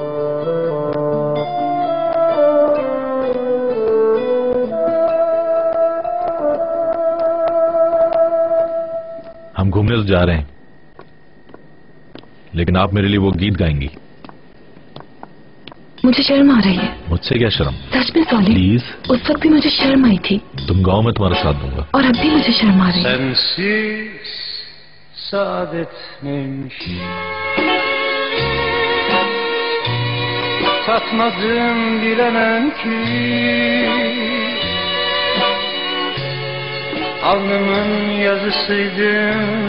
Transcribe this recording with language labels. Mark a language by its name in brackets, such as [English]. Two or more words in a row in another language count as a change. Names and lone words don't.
[Hindi] हम घूमने तो जा रहे हैं, लेकिन आप मेरे लिए वो गीत गाएंगी। मुझे शर्म आ रही है। मुझसे क्या शर्म? सच में सॉली, प्लीज। उस वक्त भी मुझे शर्म आई थी। तुम गाओ, मैं तुम्हारा साथ दूंगा। और अब भी मुझे शर्म आ रही है। [Turkish] Sensiz saadet neymiş? Tatmadım bilemem ki. Alnımın yazısıydın.